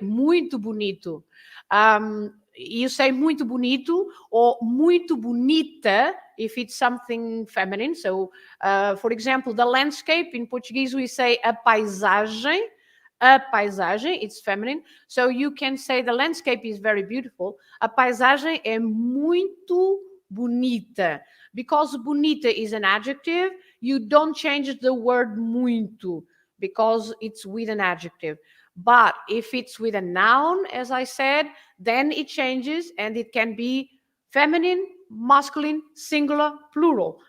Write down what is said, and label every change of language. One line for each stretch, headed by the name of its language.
English: Muito bonito. You say muito bonito or muito bonita if it's something feminine. So, for example, the landscape in Portuguese, we say a paisagem. A paisagem, it's feminine. So you can say the landscape is very beautiful.
Portuguese: A paisagem é muito bonita.
English: Because bonita is an adjective, you don't change the word muito because it's with an adjective. But if it's with a noun, as I said, then it changes and it can be feminine, masculine, singular, plural.